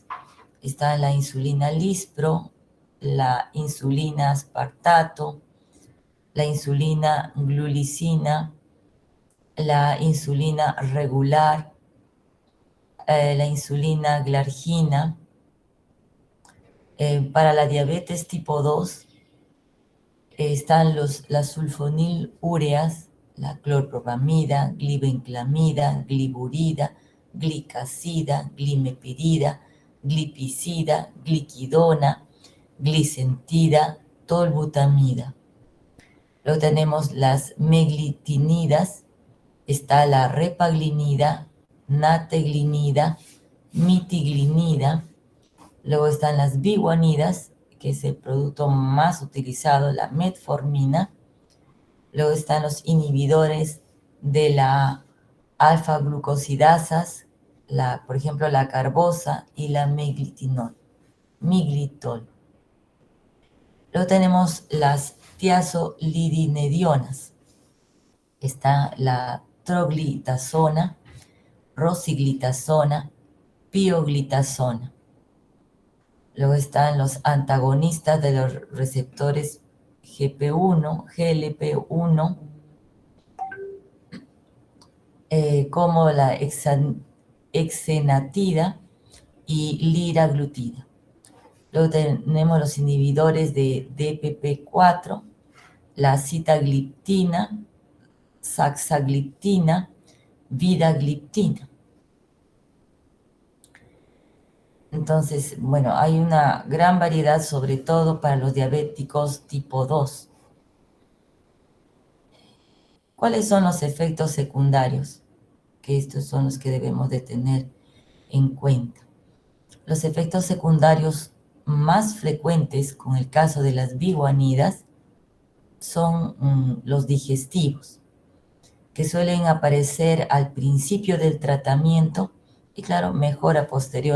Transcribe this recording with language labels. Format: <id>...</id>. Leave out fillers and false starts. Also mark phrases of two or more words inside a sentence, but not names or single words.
<es>Está la insulina Lispro, la insulina aspartato, la insulina glulicina, la insulina regular, la insulina glargina. Para la diabetes tipo 2 están las sulfonilúreas, la clorpropamida, glibenclamida, gliburida, glicacida, glimepirida, glipizida, gliquidona, glicentida, tolbutamida. Luego tenemos las meglitinidas, está la repaglinida, nateglinida, mitiglinida. Luego están las biguanidas, que es el producto más utilizado, la metformina. Luego están los inhibidores de la alfa-glucosidasas, por ejemplo, la carbosa y la miglitol. Luego tenemos las tiazolidinedionas. Está la troglitazona, rosiglitazona, pioglitazona. Luego están los antagonistas de los receptores GP1, GLP1, como la exenatida y liraglutida. Luego tenemos los inhibidores de DPP4, la sitagliptina, saxagliptina, vidagliptina. Entonces, bueno, hay una gran variedad, sobre todo para los diabéticos tipo 2. ¿Cuáles son los efectos secundarios? Que estos son los que debemos de tener en cuenta. Los efectos secundarios más frecuentes con el caso de las biguanidas son los digestivos, que suelen aparecer al principio del tratamiento y claro, mejora posteriormente.</es>